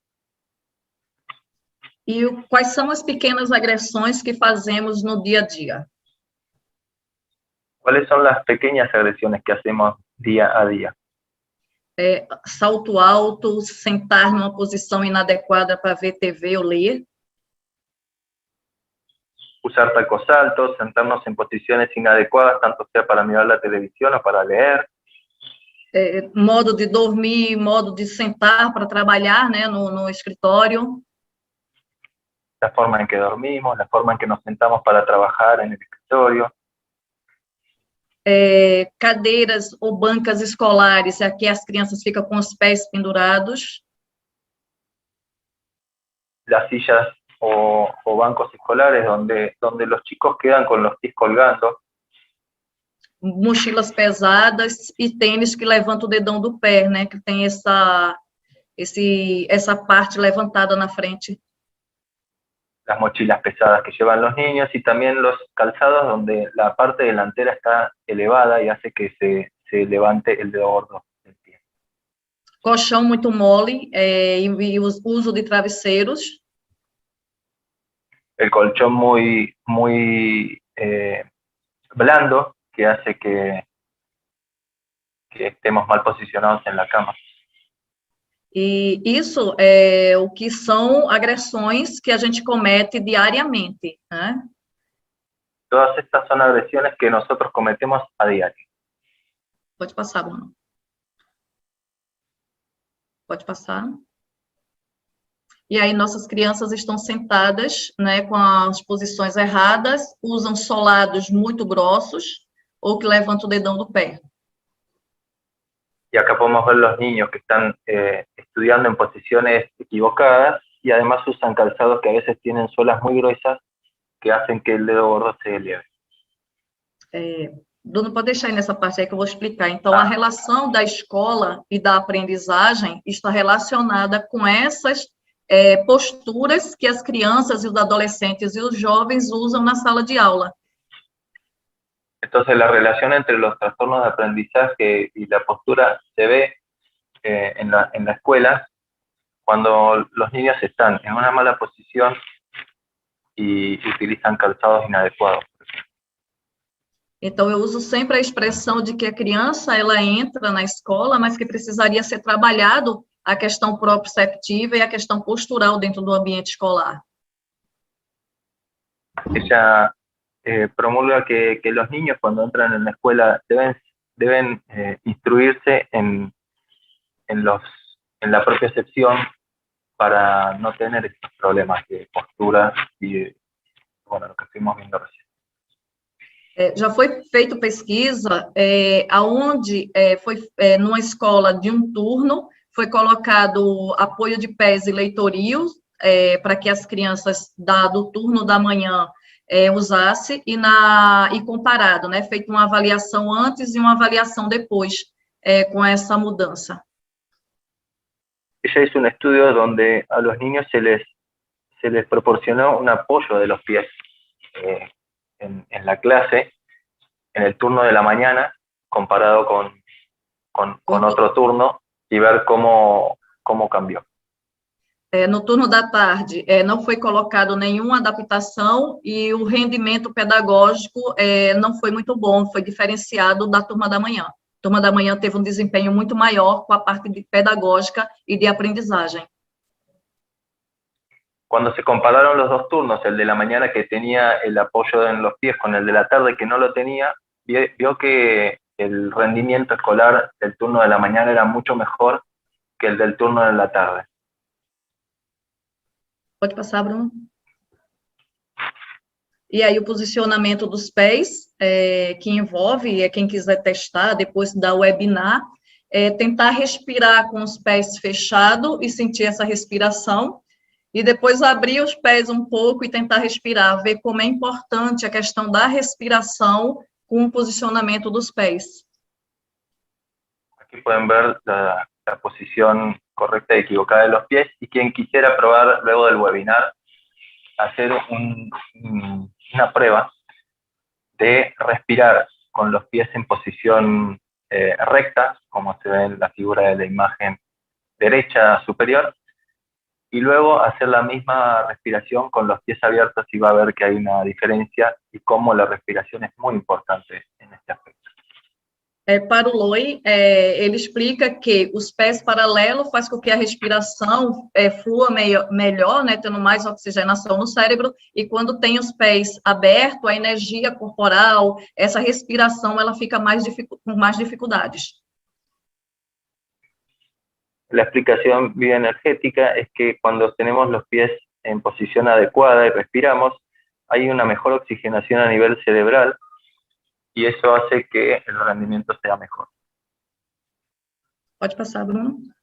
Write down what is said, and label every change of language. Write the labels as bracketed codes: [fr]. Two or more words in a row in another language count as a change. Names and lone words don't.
[pt] E quais são as pequenas agressões que fazemos no dia a dia? [es] ¿Cuáles son las pequeñas agresiones que hacemos día a día? [pt] Salto alto, sentar numa posição inadequada para ver TV ou ler. [es] Usar tacos altos, sentarnos en posiciones inadecuadas, tanto sea para mirar la televisión o para leer. [pt] Modo de dormir, modo de sentar para trabalhar, né, no escritório. [es] La forma en que dormimos, la forma en que nos sentamos para trabajar en el escritorio. [pt] Cadeiras ou bancas escolares, aqui as crianças ficam com os pés pendurados. [es] Las sillas o bancos escolares donde los chicos quedan con los pies colgando. [pt] Mochilas pesadas e tênis que levanta o dedão do pé, né, que tem essa parte levantada na frente. [es] Las mochilas pesadas que llevan los niños y también los calzados donde la parte delantera está elevada y hace que se levante el dedo gordo del pie. [pt] Colchão muito mole e o uso de travesseiros. [es] El colchón muy blando que hace que estemos mal posicionados en la cama. [pt] E isso é o que são agressões que a gente comete diariamente, né? [es] Todas estas son agresiones que nosotros cometemos a diario. [pt] Pode passar, Bruno. Pode passar. E aí nossas crianças estão sentadas, né, com as posições erradas, usam solados muito grossos ou que levantam o dedão do pé. [es] Y acá podemos ver los niños que están estudiando en posiciones equivocadas y además usan calzados que a veces tienen suelas muy gruesas que hacen que el dedo gordo se eleve. [pt] Bruno, pode deixar aí nessa parte aí que eu vou explicar. Então, a relação da escola e da aprendizagem está relacionada com essas posturas que as crianças e os adolescentes e os jovens usam na sala de aula. [es] Entonces la relación entre los trastornos de aprendizaje y la postura se ve en la escuela cuando los niños están en una mala posición y utilizan calzados inadecuados. [pt] Então, eu uso sempre a expressão de que a criança, ela entra na escola, mas que precisaria ser trabalhado a questão proprioceptiva e a questão postural dentro do ambiente escolar. [es] Ella promulga que los niños cuando entran en la escuela deben instruirse en la propiocepción para no tener estos problemas de postura y bueno, lo que estuvimos viendo recién. [pt] Já foi feita pesquisa aonde numa escola de um turno foi colocado apoio de pés e leitorios para que as crianças do turno da manhã usasse e comparado, né, feito uma avaliação antes e uma avaliação depois com essa mudança. [es] Ella hizo un estudio donde a los niños se les proporcionó un apoyo de los pies en la clase, en el turno de la mañana, comparado con otro turno, y ver cómo cambió. [pt] No turno da tarde, não foi colocado nenhuma adaptação e o rendimento pedagógico não foi muito bom, foi diferenciado da turma da manhã. turma da manhã teve um desempenho muito maior com a parte pedagógica e de aprendizagem. [es] Cuando se compararon los dos turnos, el de la mañana que tenía el apoyo en los pies con el de la tarde que no lo tenía, vio que el rendimiento escolar del turno de la mañana era mucho mejor que el del turno de la tarde. [pt] Pode passar, Bruno. E aí o posicionamento dos pés, que envolve, quem quiser testar, depois da webinar, tentar respirar com os pés fechados e sentir essa respiração, e depois abrir os pés um pouco e tentar respirar, ver como é importante a questão da respiração com o posicionamento dos pés. [es] Aquí pueden ver la posición correcta y equivocada de los pies, y quien quisiera probar luego del webinar, hacer una prueba de respirar con los pies en posición recta, como se ve en la figura de la imagen derecha superior, y luego hacer la misma respiración con los pies abiertos, y va a ver que hay una diferencia y cómo la respiración es muy importante en este aspecto. [pt] Para o Loi, ele explica que os pés paralelos faz com que a respiração flua melhor, né, tendo mais oxigenação no cérebro, e quando tem os pés abertos, a energia corporal, essa respiração, ela fica com mais dificuldades. [es] La explicación bioenergética es que cuando tenemos los pies en posición adecuada y respiramos, hay una mejor oxigenación a nivel cerebral, y eso hace que el rendimiento sea mejor. [pt] Pode passar, Bruno.